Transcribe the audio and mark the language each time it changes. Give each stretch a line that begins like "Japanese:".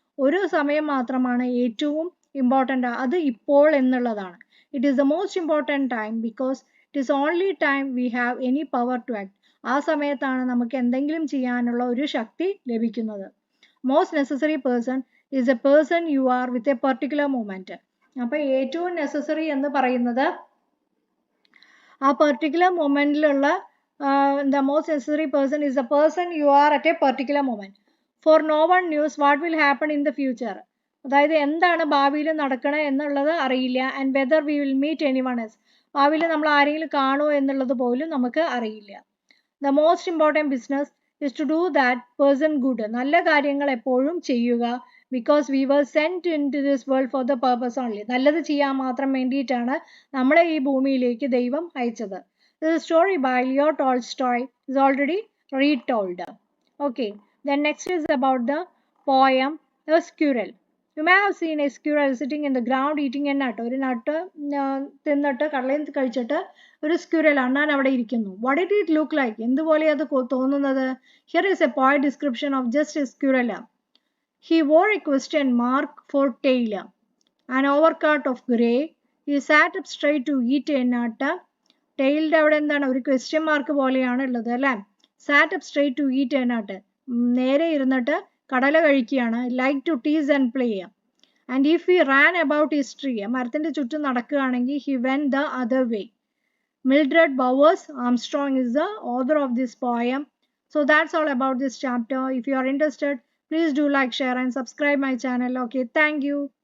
Malayalam: ഒരു സമയം മാത്രമാണ് ഏറ്റവും ഇമ്പോർട്ടൻ്റ്, അത് ഇപ്പോൾ എന്നുള്ളതാണ്.
English: It is the most important time because it is only time we have any power to act.
Malayalam: ആ സമയത്താണ് നമുക്ക് എന്തെങ്കിലും ചെയ്യാനുള്ള ഒരു ശക്തി ലഭിക്കുന്നത്.
English: Most necessary person is a person you are with a particular moment.
Malayalam: അപ്പോൾ ഏറ്റവും നെസസറി എന്ന് പറയുന്നത് ആ particular മൊമെൻറ്റിലുള്ള
English: the most necessary person is the person you are at a particular moment. For no one knows what will happen in the future.
Malayalam: അതായത് എന്താണ് ഭാവിയിൽ നടക്കണേ എന്നുള്ളത് അറിയില്ല.
English: and whether we will meet anyone else,
Malayalam: ഭാവിയിൽ നമ്മൾ ആരെങ്കിലും കാണുമോ എന്നുള്ളത് പോലും നമുക്ക് അറിയില്ല.
English: The most important business is to do that person good.
Malayalam: നല്ല കാര്യങ്ങൾ എപ്പോഴും ചെയ്യുക.
English: Because we were sent into this world for the purpose only.
Malayalam: നല്ലത് ചെയ്യാൻ മാത്രം വേണ്ടിയിട്ടാണ് നമ്മളെ ഈ ഭൂമിയിലേക്ക് ദൈവം അയച്ചത്.
English: The story by Leo Tolstoy is already retold. Okay, then next is about the poem The Squirrel. You may have seen a squirrel sitting in the ground eating a nut.
Malayalam: ഒരു നട്ട് തിന്നിട്ട് കടലയിൽ കഴിച്ചിട്ട് ഒരു സ്ക്യൂരൽ അണ്ണാൻ അവിടെ ഇരിക്കുന്നു.
English: What did it look like?
Malayalam: എന്തുപോലെ അത് തോന്നുന്നത്?
English: Here is a poet description of just a squirrel. He wore a question mark for tail, an overcoat of grey. He sat up straight to eat a nut.
Malayalam: ടെയിലിൻ്റെ അവിടെ എന്താണ്, ഒരു question mark പോലെയാണ് ഉള്ളത് അല്ലേ.
English: sat up straight to eat a nut,
Malayalam: നേരെ ഇരുന്നിട്ട് കടല കഴിക്കുകയാണ്.
English: Like to tease and play. And if he ran about his tree,
Malayalam: മരത്തിൻ്റെ ചുറ്റും നടക്കുകയാണെങ്കിൽ
English: He went the other way. Mildred Bowers Armstrong is the author of this poem. So that's all about this chapter. If you are interested, please do like, share and subscribe my channel. Okay, thank you.